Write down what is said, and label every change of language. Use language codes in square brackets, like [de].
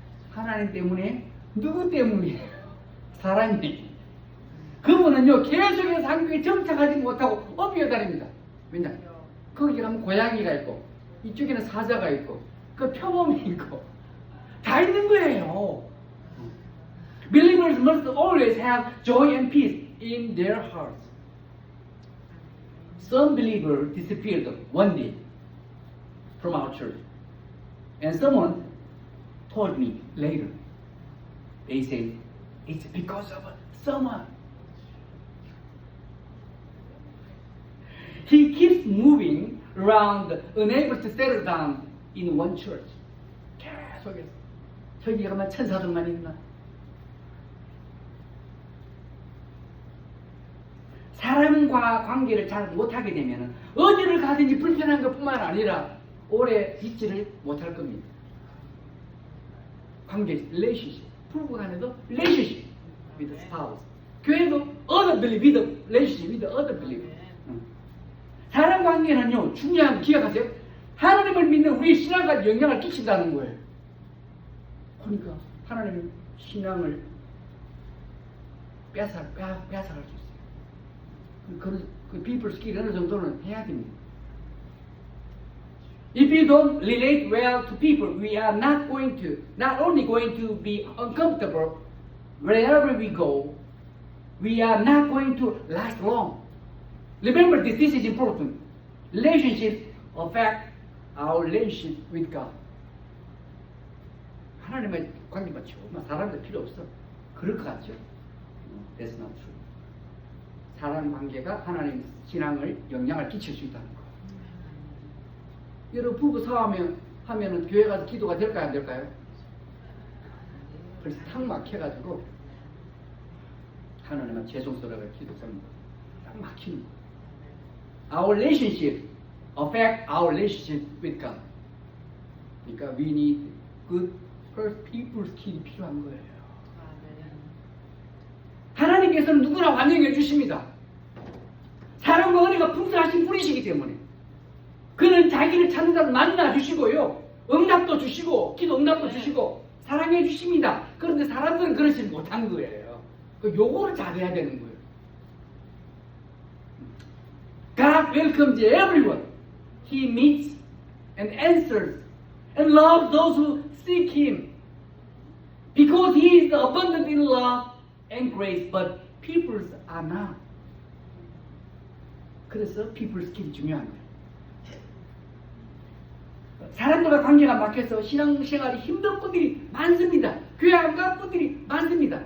[ko] 하나님 때문에? 누구 때문이에요? 사람이. 그분은요 계속해서 한국에 정착하지 못하고 엎여다닙니다. 왜냐? 거기 가면 고양이가 있고 이쪽에는 사자가 있고 그 표범이 있고 다 있는 거예요. [en] Believers must always have joy and peace in their hearts. Some believers disappeared one day from our church, and someone told me later. They said it's because of someone. He keeps moving around, unable to settle down in one church. [ko] 계속해서 저기 가면 천사들만 있나? 사람과 관계를 잘 못하게 되면 어디를 가든지 불편한 것뿐만 아니라 오래 있지를 못할 겁니다. 관계, [en] relationship. [ko] 부부 간에도 [en] relationship with the spouse. [ko] 교회도 [en] other believer with relationship with the other believer. [ko] 사람 관계는요 중요한 거 기억하세요. 하나님을 믿는 우리 신앙과 영향을 끼친다는 거예요. 그러니까 하나님 신앙을 빼앗아갈 수 있어요. 그 [en] people skill [ko] 어느 정도는 해야 됩니다. [en] If you don't relate well to people, we are not only going to be uncomfortable wherever we go, we are not going to last long. Remember this is important. Relationships affect our relationship with God. [ko] 하나님의 관계만 정말 사람들 필요 없어. 그럴 것 같죠? [en] That's not true. [ko] 사람 관계가 하나님 신앙을 영향을 끼칠 수 있다는 거. 여러분 부부 하면은 교회 가서 기도가 될까요, 안 될까요? 그래서 탁 막혀가지고 하나님은 죄송스러워 기도 딱 막히는 거예요. [en] Our relationship affect our relationship with God. [ko] 그러니까 [en] we need good people's skill이 [ko] 필요한 거예요. 하나님께서는 누구나 환영해 주십니다. 사랑과 은혜가 풍성하신 분이시기 때문에 그는 자기를 찾는 자를 만나 주시고요, 응답도 주시고 기도 응답도 주시고 사랑해 주십니다. 그런데 사람들은 그러지 못한 거예요. 요거를 잘해야 되는 거예요. [en] God welcomes everyone. He meets and answers and loves those who seek Him. Because He is abundant in love and grace, but peoples are not. [ko] 그래서 [en] people skill [ko] 이 중요한 거예요. 사람들과 관계가 막혀서 신앙생활이 힘든 분들이 많습니다. 교회 안 간 분들이 많습니다.